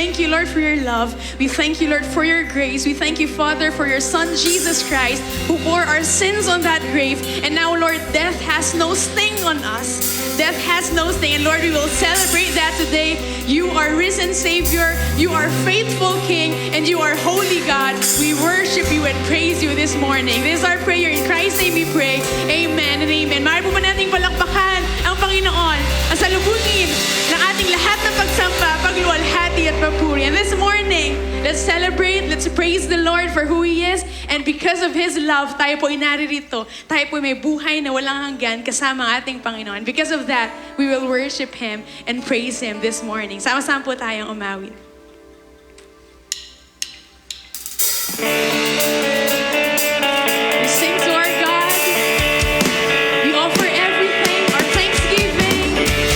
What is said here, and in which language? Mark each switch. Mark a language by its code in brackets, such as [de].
[en] Lord, for your love. We thank you, Lord, for your grace. We thank you, Father, for your Son, Jesus Christ, who bore our sins on that grave. And now, Lord, death has no sting on us. Death has no sting. And Lord, we will celebrate that today. You are risen Savior. You are faithful King. And you are holy God. We worship you and praise you this morning. This is our prayer. In Christ's name we pray. Amen and amen. [tl] Maaari po ba nating palakpakan ang Panginoon ang salubungin ng ating lahat ng pagsamba, pagluwalhati at papuri. [en] And this morning, let's celebrate, let's praise the Lord for who He is. And because of His love, [tl] tayo po inaririto. Tayo po may buhay na walang hanggan kasama ang ating Panginoon. [en] Because of that, we will worship Him and praise Him this morning. [tl] Sama-sama po tayong umawit. [en] We sing to our God. We offer everything, our thanksgiving.